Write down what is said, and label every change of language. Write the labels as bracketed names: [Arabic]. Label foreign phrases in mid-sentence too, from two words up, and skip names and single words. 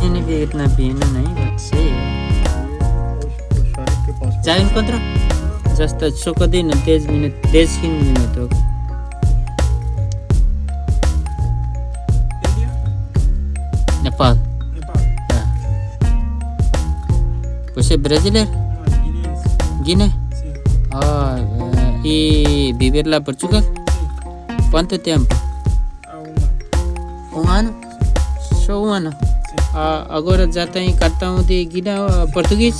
[Hindi] भी इतना पीना नहीं, बट सही है। शरीर के पास [Malay] Jangan kontrol. Just suka din 10 minit, 10 minit ho. India? Nepal. Nepal? Ya. [Portuguese] Você é brasileiro? Não, guineense. Guiné? Sim. Ah, e viver lá em Portugal? Sim. Quanto tempo? Há um ano. Ano? Só ano? Sim. Agora já tem cartão de Guiné português?